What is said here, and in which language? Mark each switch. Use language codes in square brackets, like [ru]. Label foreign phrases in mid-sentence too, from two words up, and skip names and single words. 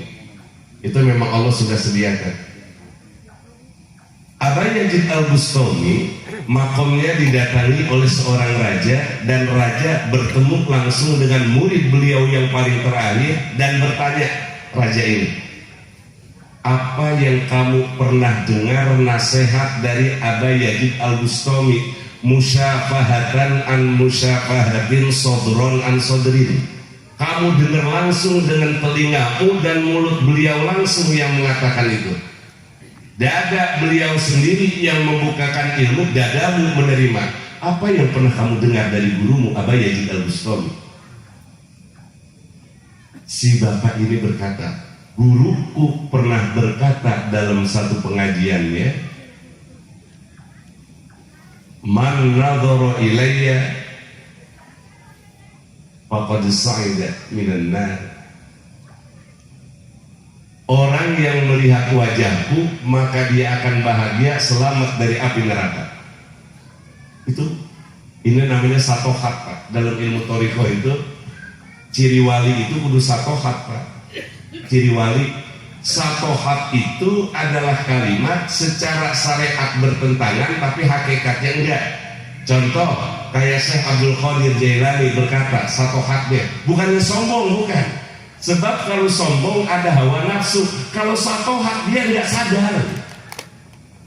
[id] Itu memang Allah sudah sediakan. Aba Yazid Al-Bustami makomnya didatangi oleh seorang raja, dan raja bertemu langsung dengan murid beliau yang paling terakhir dan bertanya, raja ini, apa yang kamu pernah dengar nasihat dari Aba Yazid Al-Bustami? [ar] مشافهةً عن مشافهةٍ، صدراً عن صدرٍ. [id] Kamu dengar langsung dengan telingamu dan mulut beliau langsung yang mengatakan itu. Dada beliau sendiri yang membukakan ilmu, dadamu menerima. Apa yang pernah kamu dengar dari gurumu Aba Yazid Al-Bustami? Si bapak ini berkata, guruku pernah berkata dalam satu pengajiannya, [ar] من نظر إليّ فقد سعد من النار. [id] Orang yang melihat wajahku maka dia akan bahagia, selamat dari api neraka. Ini namanya satohat, Pak. Dalam ilmu thariqah itu ciri wali itu kudu satohat, Pak. Ciri wali satohat itu adalah kalimat secara syariat bertentangan tapi hakikatnya enggak. Contoh kayak Syekh Abdul Qadir Jailani berkata satohatnya bukannya sombong, bukan. Sebab kalau sombong ada hawa nafsu, kalau satohat dia enggak sadar.